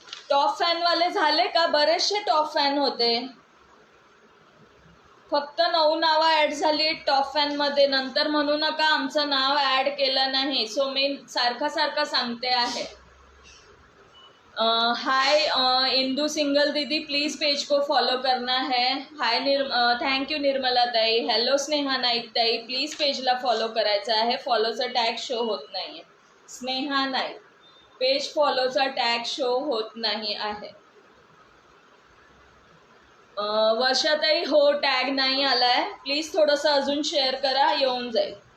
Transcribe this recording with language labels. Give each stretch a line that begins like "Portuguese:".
Marathi: Top फॅनवाले झाले का? बरेचसे टॉप फॅन होते. फक्त 9 नावं ॲड झाली टॉप फॅनमध्ये. नंतर म्हणू नका आमचं नाव ॲड केलं नाही. सो मी सारखा सांगते आहे.
Hindi: हाय इंदू सिंगल दीदी, प्लीज़ पेज को फॉलो करना है.
English: Hi thank you Nirmala tai.
Marathi: हॅलो स्नेहा नाईक ताई, प्लीज पेजला फॉलो करायचं आहे. फॉलोचा टॅग शो होत नाही आहे. Sneha Naik, page फॉलोचा tag show होत नाही आहे. वर्षाताई हो, टॅग नाही आलाय. प्लीज थोडंसं अजून शेअर करा, येऊन जाईल.